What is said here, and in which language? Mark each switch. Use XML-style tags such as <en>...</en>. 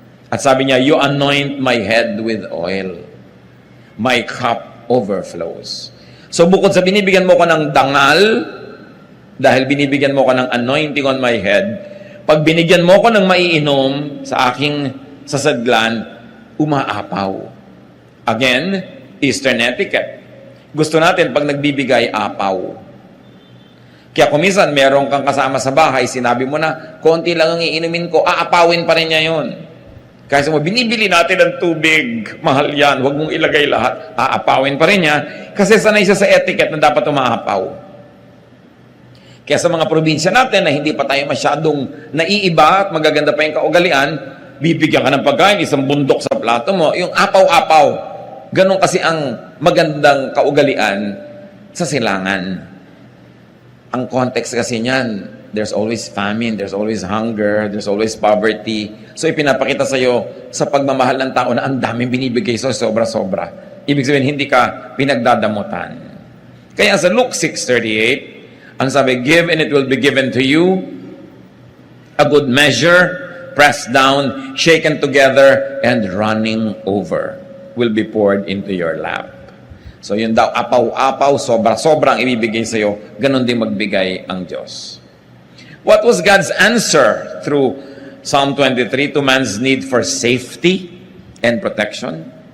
<tl>At sabi niya,</tl> <en>you anoint my head with oil. My cup overflows.</en> <tl>So bukod sa binibigyan mo ko ng dangal, dahil binibigyan mo ko ng</tl> <en>anointing on my head,</en> <tl>pag binigyan mo ko ng maiinom sa aking sasadlan, umaapaw.</tl> <en>Again, Eastern etiquette.</en> <tl>Gusto natin pag nagbibigay, apaw. Kaya kumisan, meron kang kasama sa bahay, sinabi mo na, konti lang ang iinumin ko, aapawin pa rin niya yun. Kaya sa mo, binibili natin ng tubig, mahal yan, huwag mong ilagay lahat, aapawin pa rin niya, kasi sanay siya sa etiquette na dapat umaapaw. Kaya sa mga probinsya natin na hindi pa tayo masyadong naiiba at magaganda pa yung kaugalian, bibigyan ka ng pagkain, isang bundok sa plato mo, yung apaw-apaw. Ganon kasi ang magandang kaugalian sa silangan. Ang context kasi niyan,</tl> <en>there's always famine, there's always hunger, there's always poverty.</en> <tl>So ipinapakita sa iyo sa pagmamahal ng tao na ang daming binibigay sa sobra-sobra. Ibig sabihin, hindi ka pinagdadamutan. Kaya sa Luke 6:38, ang sabi,</tl> <en>give and it will be given to you, a good measure, pressed down, shaken together, and running over will be poured into your lap.</en> <tl>So yun daw, apaw-apaw, sobra-sobra ang ibibigay sa iyo, ganun din magbigay ang Diyos.</tl> <en>What was God's answer through Psalm 23 to man's need for safety and protection?</en>